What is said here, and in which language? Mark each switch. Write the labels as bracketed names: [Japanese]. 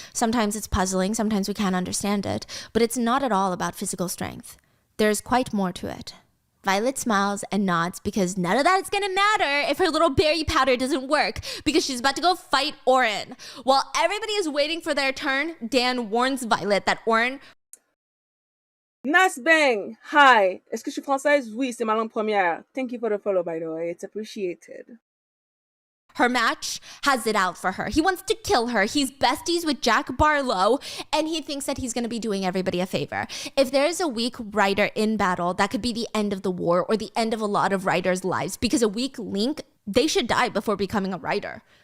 [English] Sometimes it's puzzling, sometimes we can't understand it, but it's not at all about physical strength. There's quite more to it. Violet smiles and nods because none of that is going to matter if her little berry powder doesn't work because she's about to go fight Orin. While everybody is waiting for their turn, Dan warns Violet that Orin Nasbang, hi. [French] Est-ce que je suis française? Oui, c'est ma langue première. [English] Thank you for the follow, by the way. It's appreciated. Her match has it out for her. He wants to kill her. He's besties with Jack Barlow, and he thinks that he's going to be doing everybody a favor. If there is a weak writer in battle, that could be the end of the war or the end of a lot of writers' lives, because a weak link, they should die before becoming a writer.